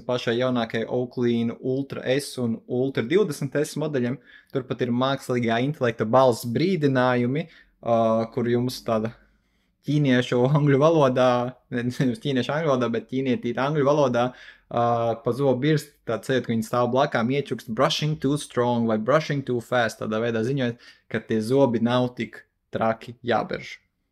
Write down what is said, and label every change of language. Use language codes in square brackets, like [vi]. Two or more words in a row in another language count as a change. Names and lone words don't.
[lv] pašai jaunākajai Oakley Ultra S un Ultra 20S modeļiem, tur pat ir mākslīgā intelekta balss brīdinājumi, kur jums tāda ķīniešu angļu valodā, nevis ķīniešu angļu valodā, bet ķīnietīta angļu valodā pa zobu birst, tāds sajūt, ka viņi stāv blakām iečukst [en] brushing too strong [lv] vai [en] brushing too fast, [lv] tādā veidā ziņojot, ka tie zobi nav tik traki jāberž.